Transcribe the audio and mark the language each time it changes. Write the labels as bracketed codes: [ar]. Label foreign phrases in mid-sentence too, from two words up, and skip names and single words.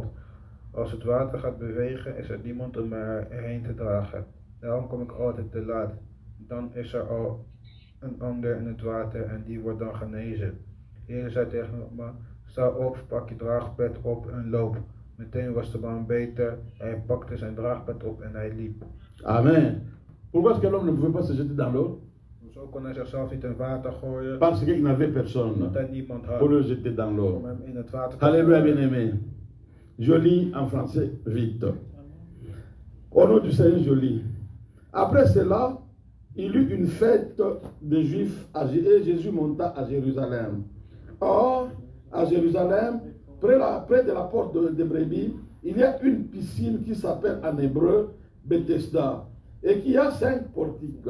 [nl] Als het water gaat bewegen, is er niemand om mij heen te dragen. Daarom kom ik altijd te laat. Dan is er al een ander in het water en die wordt dan genezen. Jezus zei tegen me: sta op, pak je draagbed op en loop. Meteen was de man beter, hij pakte zijn draagbed op en hij liep. Amen. [fr] Pourquoi est-ce que l'homme ne pouvait pas se jeter dans l'eau? [nl] Zo kon hij zichzelf niet in het water gooien, [fr] Parce qu'il n'avait personne [nl] omdat hij niemand had [fr] pour le jeter dans [nl] om [fr] l'eau. [nl] hem in het water te [fr] Alléluia, [nl] gooien. [fr] bien-aimé. Je lis en français vite. Au nom du Seigneur, je lis. Après cela, il eut une fête des Juifs et Jésus monta à Jérusalem. Or, à Jérusalem, près de la porte de Brebis, il y a une piscine qui s'appelle en hébreu Bethesda et qui a 5 portiques.